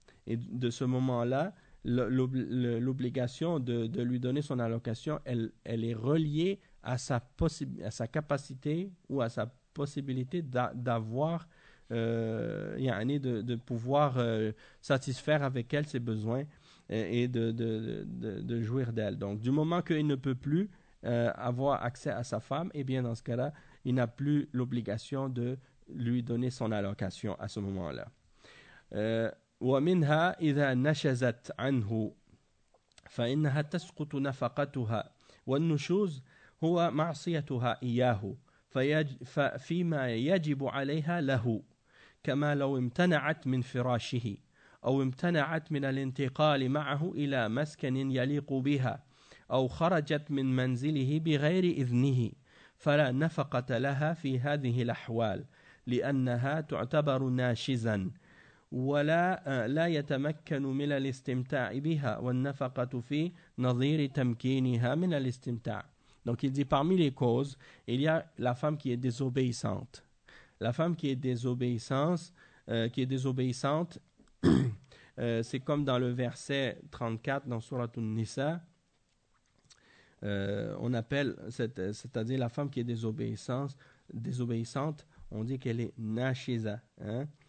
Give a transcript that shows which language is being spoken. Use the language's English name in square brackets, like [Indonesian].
[French] Et de ce moment-là, l'obligation de lui donner son allocation, elle est reliée à sa capacité ou à sa possibilité d'avoir il y a année de pouvoir satisfaire avec elle ses besoins et de jouir d'elle. Donc, du moment qu'il ne peut plus avoir accès à sa femme, eh bien, dans ce cas-là, il n'a plus l'obligation de lui donner son allocation à ce moment-là. [Arabic] وَمِنْهَا إِذَا نَشَزَتْ عَنْهُ فَإِنَّهَا تَسْقُطُ نَفَقَتُهَا وَالنُّشُوزُ هُوَ مَعْصِيَتُهَا إِيَّاهُ فَفِيمَا يَجِبُ عَلَيْهَا لَهُ كما لو امتنعت من فراشه أو امتنعت من الانتقال معه إلى مسكن يليق بها أو خرجت من منزله بغير إذنه فلا نفقة لها في هذه الأحوال لأنها تعتبر ناشزا ولا لا يتمكن من الاستمتاع بها والنفقة في نظير تمكينها من الاستمتاع. [French] Donc il dit parmi les causes, il y a la femme qui est désobéissante. La femme qui est désobéissante, c'est comme dans le verset 34 dans Sourate An-Nisa. On appelle, c'est-à-dire la femme qui est désobéissante, on dit qu'elle est nashiza, hein?